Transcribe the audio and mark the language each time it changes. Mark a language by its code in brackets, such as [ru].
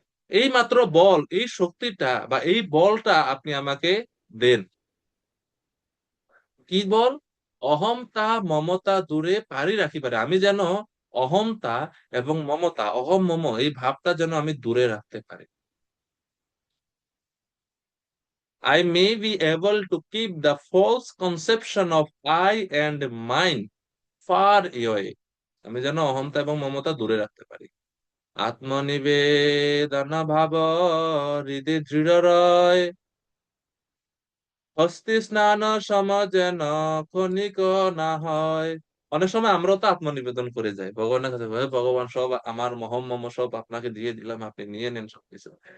[bn] এই মাত্র বল, এই শক্তিটা বা এই বলটা আপনি আমাকে দেন। কি বল? অহমতা মমতা দূরে পারি রাখিবারে, আমি যেন অহমতা এবং মমতা, অহম মম এই ভাবটা যেন আমি দূরে রাখতে পারি। [en] I may be able to keep the false conception of I and mine far away. [bn] আমি যেন অহংতা এবং মমতা দূরে রাখতে পারি। আত্মনিবেদন ভাব হৃদয় দৃঢ় রয়, হস্তি স্নান সম যেন ক্ষণিক না হয়। অনেক সময় আমরাও তো আত্মনিবেদন করে যাই ভগবানের কাছে, "হে ভগবান, সব আমার মহম মম সব আপনাকে দিয়ে দিলাম, আপনি নিয়ে নেন সবকিছু।"